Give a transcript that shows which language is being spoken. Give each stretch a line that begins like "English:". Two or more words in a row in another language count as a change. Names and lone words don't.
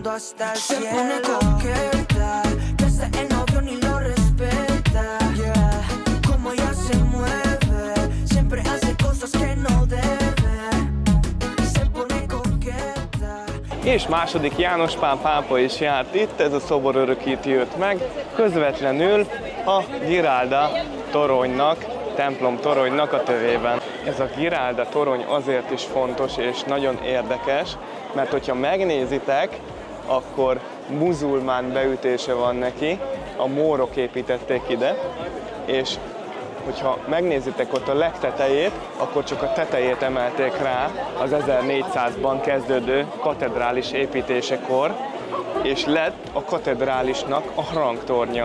Spanish: hasta el cielo. Se pone coqueta, que hasta el novio ni lo respeta. Yeah, como ella se mueve, siempre hace cosas que no debe. Se pone coqueta.
Hungarian: És második János Pál pápa is járt itt, ez a szobor örökíti őt meg, közvetlenül a Giralda toronynak, templom toronynak a tövében. Ez a Giralda torony azért is fontos és nagyon érdekes, mert hogyha megnézitek, akkor muzulmán beütése van neki, a mórok építették ide, és hogyha megnézitek ott a legtetejét, akkor csak a tetejét emelték rá az 1400-ban kezdődő katedrális építésekor, és lett a katedrálisnak a harangtornya.